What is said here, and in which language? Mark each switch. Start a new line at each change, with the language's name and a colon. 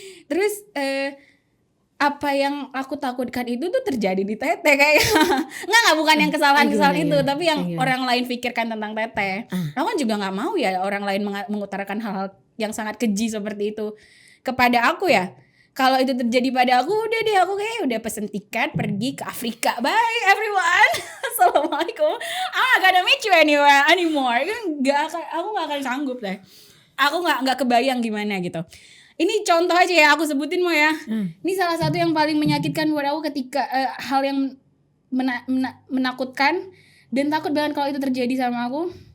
Indonesian: Terus apa yang aku takutkan itu tuh terjadi di teteh kayak nggak bukan yang kesalahan itu, tapi yang orang lain pikirkan tentang teteh. Aku kan juga nggak mau ya orang lain mengutarakan hal-hal yang sangat keji seperti itu kepada aku ya. Kalau itu terjadi pada aku, udah deh, aku kayak udah pesen tiket pergi ke Afrika.
English: Bye everyone. Assalamualaikum. I'm not gonna meet you anymore.
Indonesian: Aku nggak akan sanggup deh. Aku nggak kebayang gimana gitu. Ini contoh aja ya, aku sebutin mau ya. Ini salah satu yang paling menyakitkan buat aku ketika hal yang menakutkan dan takut banget kalau itu terjadi sama aku.